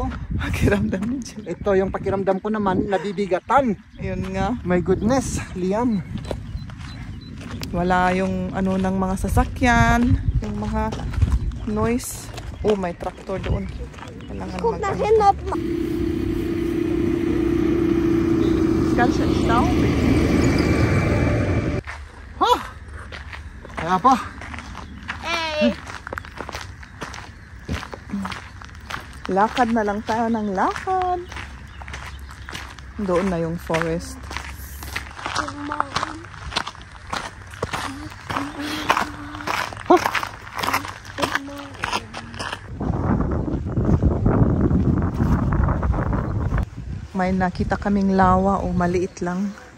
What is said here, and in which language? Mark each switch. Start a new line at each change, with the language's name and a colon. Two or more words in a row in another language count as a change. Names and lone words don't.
Filipino: Pakiramdam niya dyan. Ito yung pakiramdam ko naman, nabibigatan. Yun nga.
English: My goodness, Liam.
Filipino: Wala yung ano ng mga sasakyan, yung mga noise. Oh, may tractor doon. Kailangan mag-ano.
German: Ganz schön staubig.
Filipino: Kaya pa. Lakad na lang tayo ng lakad. Doon na yung forest. May nakita kaming lawa o maliit lang.